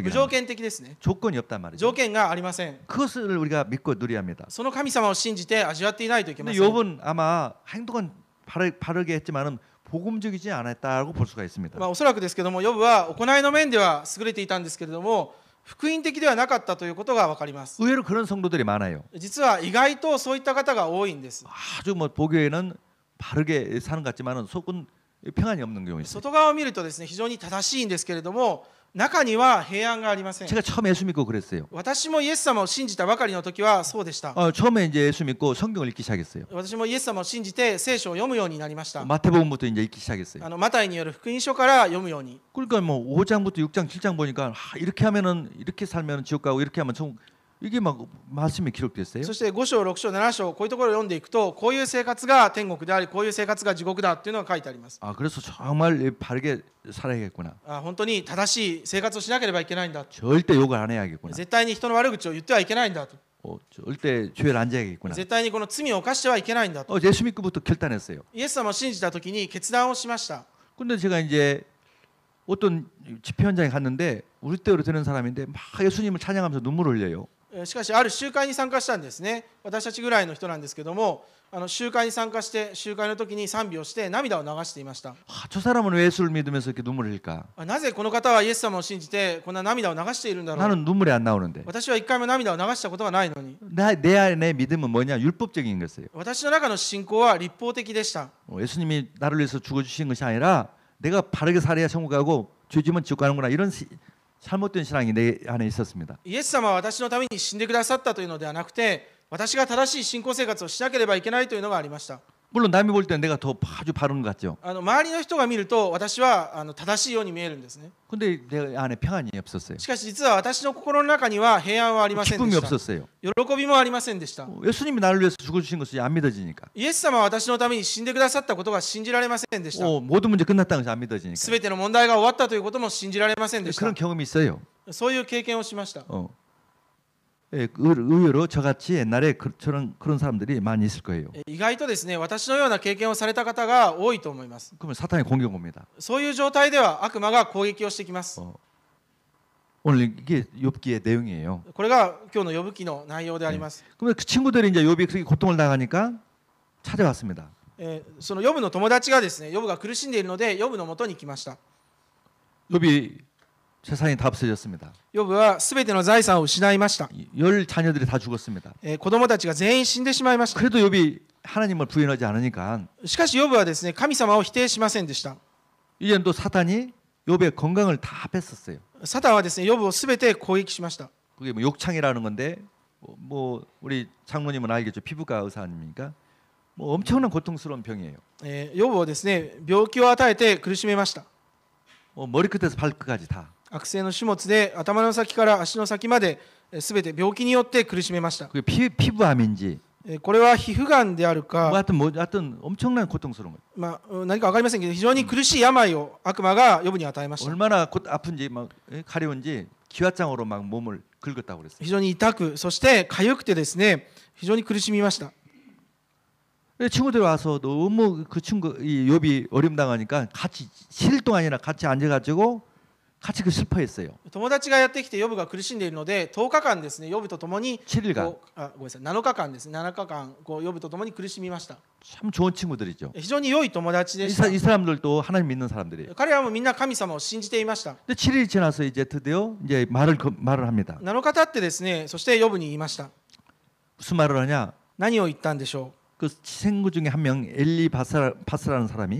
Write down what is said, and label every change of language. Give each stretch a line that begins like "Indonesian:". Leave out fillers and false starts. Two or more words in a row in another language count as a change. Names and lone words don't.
Japanese: 無条件的ですね。
Korean: 조건이 없단 말이죠.
Japanese: 条件がありません。
Korean: 그것을 우리가 믿고 누려야 합니다.
Japanese: その神様を信じて味わっていないといけま
Korean: 근데
Japanese: せん。
Korean: 욥은 아마 행동은 바르게 했지만은 복음적이지 않았다고 볼 수가 있습니다.
Japanese: おそらくですけども、ヨブは行いの面では優れていたんですけれども、福音的ではなかったということが分かります。
Korean: 의외로 그런 성도들이 많아요.
Japanese: 実は意外とそういった方が多いんです。
Korean: 아주 뭐 보기에는 바르게 사는 것 같지만은 속은 평안이 없는 경우가 있어요.
Japanese: 外側を見るとですね、非常に正しいんですけれども、中には平安がありません。
Korean: 제가 처음에 예수 믿고 그랬어요.
Japanese: 私もイエス様を信じたばかりの時はそうでした。
Korean: 처음에 이제 예수 믿고 성경을 읽기 시작했어요.
Japanese: 私もイエス様を信じて聖書を読むようになりました。
Korean: 마태복음부터 이제 읽기 시작했어요.
Japanese: マタイによる福音書から読むように。
Korean: 그러니까 뭐 5장부터 6장, 7장 보니까 이렇게 하면은 이렇게 살면 지옥 가고 이렇게 하면 천 이게 막 말씀이 기록됐어요.
Japanese: そして5章、6章、7章こういうところを読んでいくと、こういう生活が天国であり、こういう生活が地獄だっていうのが書いてあります。
Korean: 아, 그래서 정말 바르게 살아야겠구나.
Japanese: 本当に正しい生活をしなければいけないんだ。
Korean: 절대 욕을 안 해야겠구나.
Japanese: 絶対に人の悪口を言ってはいけないんだと。
Korean: 절대 죄를 안 져야겠구나.
Japanese: 絶対にこの罪を犯してはいけないんだと。
Korean: 예수 믿고부터 결단했어요.
Japanese: イエス様を信じた時に決断をしました。
Korean: 근데 제가 이제 어떤 집회 현장에 갔는데 우리 때로 되는 사람인데 막 예수님을 찬양하면서 눈물을 흘려요.
Japanese: しかしある集会に参加したんですね。私たちぐらいの人なんですけども、集会に参加して集会の時に賛美をして涙を流していました。
Korean: 저 사람은 왜 예수를 믿으면서 이렇게 눈물을 흘릴까?
Japanese: なぜこの方はイエス様を信じてこんな涙を流しているんだろう。
Korean: 나는 눈물이 안 나오는데.
Japanese: 私は一回も涙を流したことがないのに。
Korean: 내 안에 믿음은 뭐냐? 율법적인 것이에요.
Japanese: 私の中の信仰は立法的でした。
Korean: 예수님이 나를 위해서 죽어주신 것이 아니라 내가 바르게 살아야 천국 가고 죄지면 지옥 가는구나 이런 잘못된 신앙이 내 안에 있었습니다.
Japanese: イエス様は私のために死んでくださったというのではなくて、私が正しい信仰生活をしなければいけないというのがありました。
Korean: 물론 남이 볼 때는 내가 더 아주 바른 것 같죠.
Japanese: 周りの人が見ると私は正しいように見えるんですね。
Korean: 근데 내 안에 평안이 없었어요.
Japanese: しかし実は私の心の中には平安はありませんで
Korean: 기쁨이
Japanese: した。
Korean: 없었어요.
Japanese: 喜びもありませんでした。
Korean: 예수님이 나를 위해서 죽어주신 것이 안 믿어지니까.
Japanese: イエス様は私のために死んでくださったことが信じられませんでした。
Korean: 모든 문제 끝났다는 것이 안 믿어지니까.
Japanese: すべての問題が終わったということも信じられませんでした。
Korean: 그런 경험이 있어요.
Japanese: そういう経験をしました。
Korean: 의외로 저같이 옛날에 그런 사람들이 많이 있을 거예요.
Japanese: 意外とですね、私のような経験をされた方が多いと思います。
Korean: 그러면 사탄이 공격 옵니다.
Japanese: そういう状態では悪魔が攻撃をしてきます。
Korean: 오늘 이게 욥기의 내용이에요.
Japanese: これが今日の呼ぶ記の内容であります。
Korean: 그러면 그 친구들이 이제 욥이 그렇게 고통을 당하니까 찾아왔습니다.
Japanese: そのヨブの友達がですね、ヨブが苦しんでいるのでヨブの元に来ました。
Korean: 욥이 재산이 다 없어졌습니다.
Japanese: ヨブはすべての財産を失いました。
Korean: 열 자녀들이 다 죽었습니다.
Japanese: 子供たちが全員死んでしまいました。
Korean: 그래도 욥이 하나님을 부인하지 않으니까
Japanese: しかしヨブはですね、神様を否定しませんでした。
Korean: 이제는 또 사탄이 욥의 건강을 다 뺐었어요.
Japanese: サタンはですね、ヨブをすべて攻撃しました。
Korean: 그게 뭐 욕창이라는 건데 뭐 우리 장로님은 알겠죠. 피부과 의사 아닙니까? 뭐 엄청난 고통스러운 병이에요.
Japanese: ヨブをですね、病気を与えて苦しめました。
Korean: 머리끝에서 발끝까지 다.
Japanese: 悪性の種物で頭の先から足の先まですべて病気によって苦しめました。
Korean: 그게 피부암인지
Japanese: これは皮膚がんであるか、
Korean: 하여튼 엄청난 고통스러운 거예요.
Japanese: 何か分かりませんけど、非常に苦しい病を悪魔がヨブに与えました。
Korean: 얼마나 아픈지 막 가려운지 기와장으로 막 몸을 긁었다고 그랬어요.
Japanese: 非常に痛く、そして痒くてですね、非常に苦しみました。
Korean: 친구들 와서 너무 그 친구 이 욥이 어려움 당하니까 같이 7일 동안이나 같이 앉아가지고 같이 그 슬퍼했어요.
Japanese: 友達がやってきてヨブが苦しんでいるので、10日間ですね、ヨブと共に
Korean: 7일간
Japanese: ごめんなさい、7日間ですね、7日間ヨブと共に苦しみました。
Korean: 참 좋은 친구들이죠.
Japanese: 非常に良い友達でした。
Korean: 이 사람들도 하나님 믿는 사람들이에요.
Japanese: 彼らもみんな神様を信じていました。
Korean: 근데 7일이 지나서 이제 드디어 이제 말을 합니다.
Japanese: 7 日経ってですね、そしてヨブに言いました。
Korean: 무슨 말을 하냐?
Japanese: 何を言ったんでしょ
Korean: 그 친구 중에 한 명 엘리바스라는 사람이